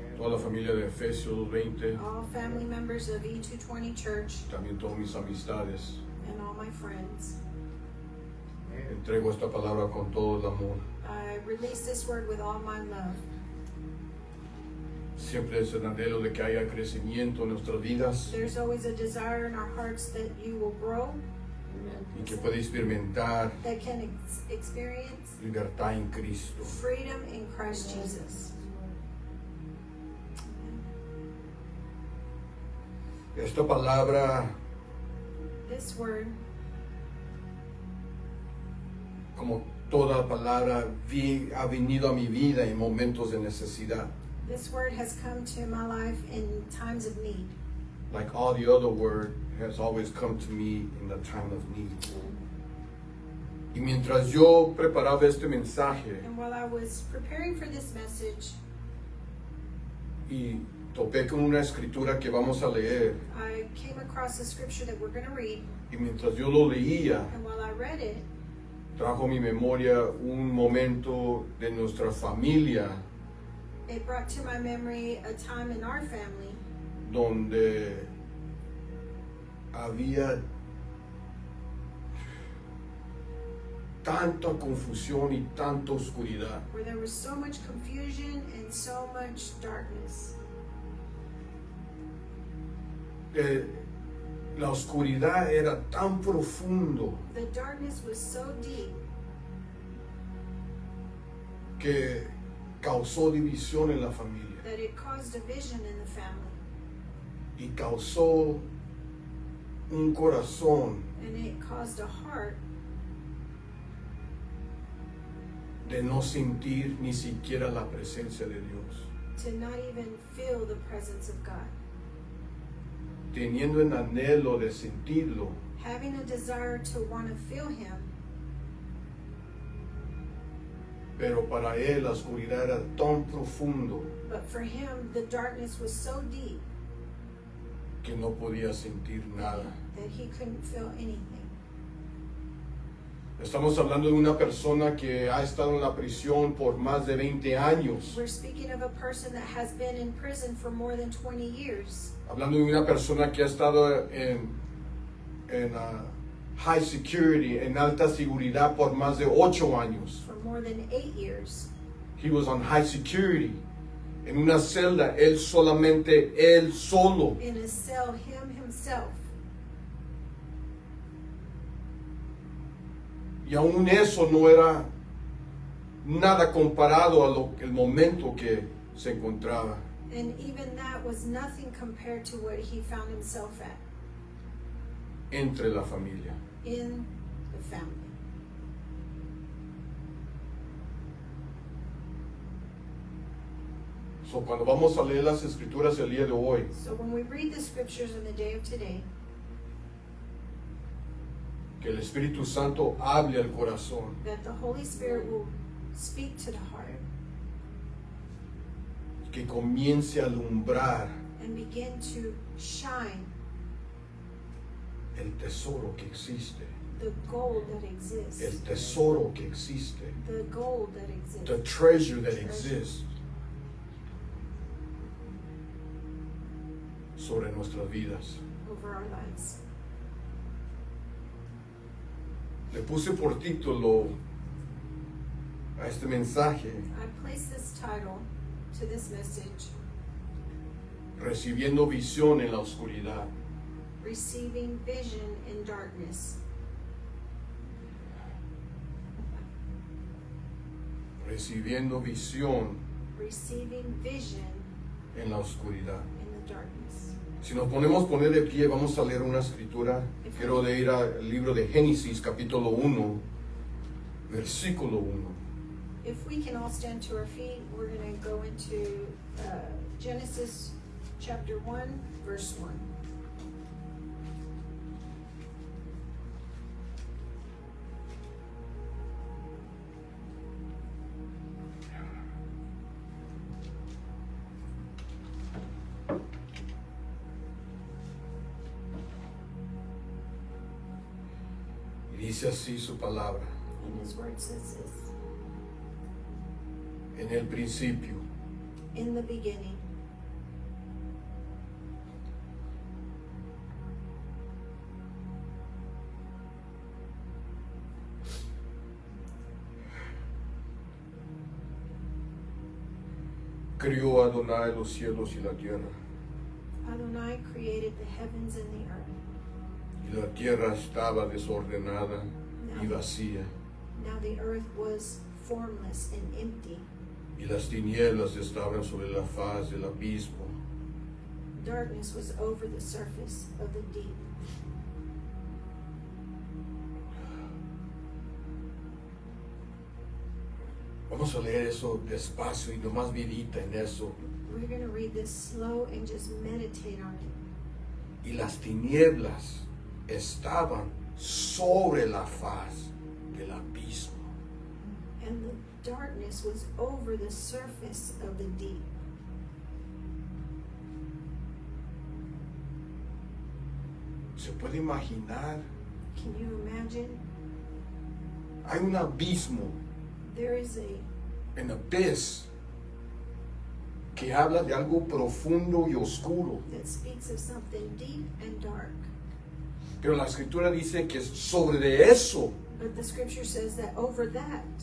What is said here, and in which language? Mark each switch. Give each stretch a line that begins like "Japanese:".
Spanish: toda la familia de Efesios 20,
English: all family members of E220 Church,
Spanish: también todas mis amistades.
English: and all my friends.
Spanish: Entrego esta palabra con todo el amor.
English: I release this word with all my love.
Spanish: Siempre es el anhelo de que haya crecimiento en nuestras vidas
English: There's always a desire in our hearts that you will grow,
Spanish: y que pueda experimentar
English: that can experience
Spanish: libertad en Cristo.
English: freedom in Christ Jesus.
Spanish: Esta palabra,
English: This word,
Spanish: como toda palabra, ha venido a mi vida en momentos de necesidad.
English: this word has come to my life in times of need. Like all the other word has always come to me in the time of need.
Spanish: Y mientras yo preparaba este mensaje
English: And while I was preparing for this message,
Spanish: y topé con una escritura que vamos a leer,
English: I came across a scripture that we're going to read,
Spanish: y mientras yo lo leía,
English: and while I read it,
Spanish: trajo a mi memoria un momento de nuestra familia
English: it brought to my memory a time in our family
Spanish: donde había tanta confusión y tanta oscuridad.
English: where there was so much confusion and so much darkness.
Spanish: La oscuridad era tan profundo
English: The darkness was so deep
Spanish: que causó división en la familia
English: that it caused division in the family,
Spanish: y causó un corazón
English: and it caused a heart
Spanish: de no sentir ni siquiera la presencia de Dios,
English: to not even feel the presence of God,
Spanish: teniendo el anhelo de sentirlo,
English: having a desire to want to feel Him.
Spanish: pero para él la oscuridad era tan profundo
English: But for him, the darkness was so deep
Spanish: que no podía sentir nada.
English: that he couldn't feel anything.
Spanish: Estamos hablando de una persona que ha estado en la prisión por más de 20 años.
English: We're speaking of a person that has been in prison for more than 20 years.
Spanish: Hablando de una persona que ha estado en
English: high security,
Spanish: en alta seguridad por más de 8 años.
English: For more than 8 years. He was on high security.
Spanish: En una celda, él solamente, él solo.
English: In a cell, himself.
Spanish: Y aún eso no era nada comparado a el momento que se encontraba.
English: And even that was nothing compared to what he found himself at
Spanish: Entre la familia.
English: in the family.
Spanish: So, cuando vamos a leer las escrituras el día de hoy,
English: So when we read the scriptures in the day of today,
Spanish: que el Espíritu Santo hable al corazón,
English: that the Holy Spirit will speak to the heart
Spanish: que comience a alumbrar
English: and begin to shine
Spanish: el tesoro que existe,
English: the gold that exists.
Spanish: el tesoro que existe,
English: The gold that exists. the treasure that exists
Spanish: sobre nuestras vidas.
English: Over our lives.
Spanish: Le puse por título a este mensaje,
English: I place this title to this message,
Spanish: Recibiendo visión en la oscuridad.
English: Receiving Vision in Darkness.
Spanish: Recibiendo visión
English: Receiving vision
Spanish: en la oscuridad.
English: in the darkness.
Spanish: Si nos ponemos a poner de pie, vamos a leer una escritura. Quiero de ir al libro de Génesis, capítulo 1, versículo 1.
English: If we can all stand to our feet, we're going to go into Genesis chapter 1, verse 1.
Spanish: Dice así su palabra.
English: And His word says this.
Spanish: En el principio,
English: In the beginning,
Spanish: crió Adonai los cielos y la tierra.
English: Adonai created the heavens and the earth.
Spanish: Y la tierra estaba desordenada y vacía.
English: Now the earth was formless and empty.
Spanish: Y las tinieblas estaban sobre la faz del abismo.
English: Darkness was over the surface of the deep.
Spanish: Vamos a leer eso despacio y nomás medita en eso.
English: We're going to read this slow and just meditate on it.
Spanish: Y las tinieblas estaban sobre la faz del abismo.
English: And the darkness was over the surface of the deep.
Spanish: ¿Se puede imaginar?
English: Can you imagine?
Spanish: Hay un abismo,
English: There is an abyss,
Spanish: que habla de algo profundo y oscuro.
English: that speaks of something deep and dark.
Spanish: Pero la escritura dice que sobre de eso
English: But the scripture says that over that